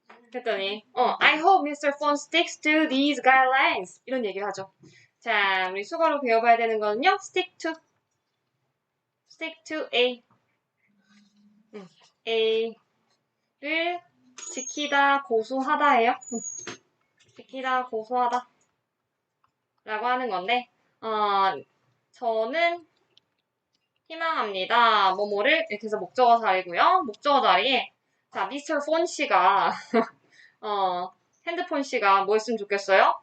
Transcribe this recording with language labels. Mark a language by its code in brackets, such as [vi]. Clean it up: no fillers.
[ko] 그랬더니 [en] I hope Mr. Phone sticks to these guidelines [ko] 이런 얘기를 하죠. 자, 우리 수거로 배워봐야 되는 거는요. stick to A A를 지키다 고수하다예요. 지키다 고수하다 라고 하는 건데 저는 희망합니다. 뭐뭐를 이렇게 해서 목적어 자리고요. 목적어 자리에 자, 미스터 폰 씨가 핸드폰 씨가 뭐 했으면 좋겠어요?